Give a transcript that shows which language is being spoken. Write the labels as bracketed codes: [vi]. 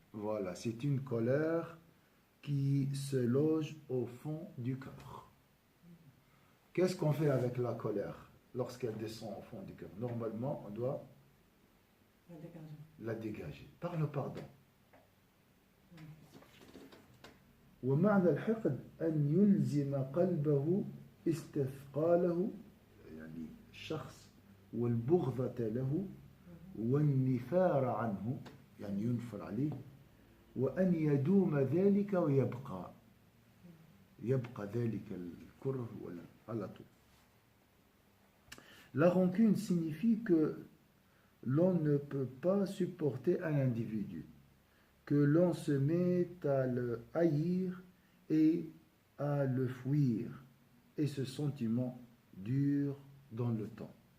[fr] Voilà, c'est une colère qui se loge au fond du cœur. Qu'est-ce qu'on fait avec la colère lorsqu'elle descend au fond du cœur? Normalement, on doit La dégager. la dégager par le pardon. [ar] ومعنى الحقد أن يلزم قلبه استثقاله يعني الشخص والبغضة له والنفار عنه يعني ينفر عليه وأن يدوم ذلك ويبقى ذلك الكره على طول. [fr] La rancune signifie que l'on ne peut pas supporter un individu, que l'on se met à le haïr et à le fuir, et ce sentiment dure dans le temps.